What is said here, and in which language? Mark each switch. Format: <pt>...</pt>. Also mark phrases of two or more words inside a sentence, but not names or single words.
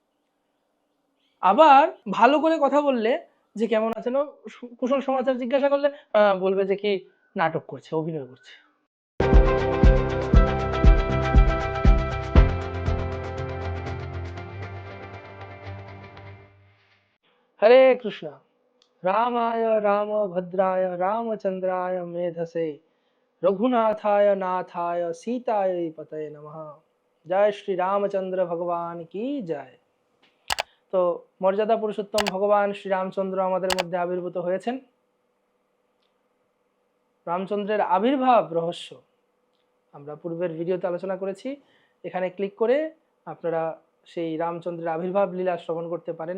<bn>আবার ভালো করে কথা বললে, যে কেমন আছেন, কুশল সমাচার জিজ্ঞাসা করলে বলবে যে কি নাটক করছে, অভিনয় করছে।</bn> <sa>হরে কৃষ্ণ। রামায় রামভদ্রায় রামচন্দ্রায় মেধসে रघुनाथाय नाथाय सीताय पतये नमः।</sa> <hi>जय श्री रामचंद्र भगवान की जय।</hi> <bn>তো মর্যাদা পুরুষোত্তম ভগবান শ্রী রামচন্দ্র আমাদের মধ্যে আবির্ভূত হয়েছেন। রামচন্দ্রের আবির্ভাব রহস্য আমরা পূর্বের ভিডিওতে আলোচনা করেছি। এখানে ক্লিক করে আপনারা সেই রামচন্দ্রের আবির্ভাব লীলা শ্রবণ করতে পারেন।</bn>